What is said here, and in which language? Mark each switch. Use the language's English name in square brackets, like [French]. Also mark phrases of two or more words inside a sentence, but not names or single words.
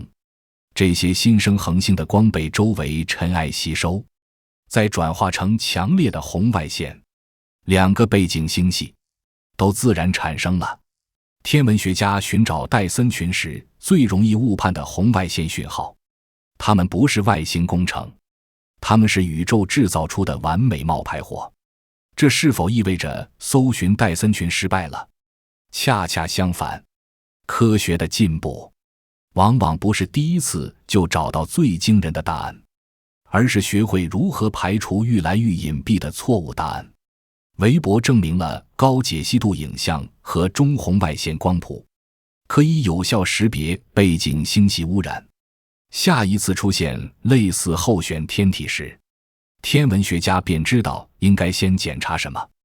[Chinese] 這些新生恆星的光被周圍塵埃吸收，再轉化成強烈的紅外線。2個背景星系都自然產生了天文學家尋找戴森群時最容易誤判的紅外線訊號。它們不是外星工程，它們是宇宙制造出的完美冒牌貨。這是否意味着搜尋戴森群失敗了？恰恰相反，科學的進步往往不是第一次就找到最驚人的答案，而是學會如何排除愈來愈隱蔽的錯誤答案。韋伯證明了高解析度影像和中紅外線光譜可以有效識別背景星系污染。下一次出現類似候選天體時，天文學家便知道應該先檢查什麼。